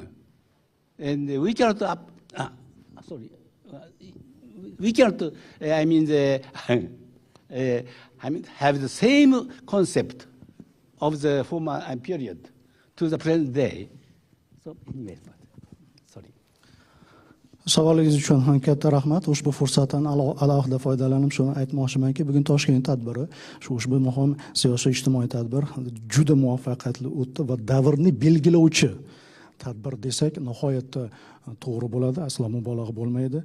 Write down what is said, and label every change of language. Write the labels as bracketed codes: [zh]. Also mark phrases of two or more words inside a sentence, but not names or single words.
[en] And we cannot, we cannot, have the same concept of the former period to the present day. So, anyway, sorry. [uz] Savolingiz uchun ham katta rahmat. Ushbu fursatdan alohida foydalanib shuni aytmoqchimanki, bugun Toshkent tadbiri, ushbu muhim siyosiy ijtimoiy tadbir juda muvaffaqiyatli o'tdi va davrni belgilovchi tadbir desak nihoyatda to'g'ri bo'ladi, aslo mubolag'a bo'lmaydi.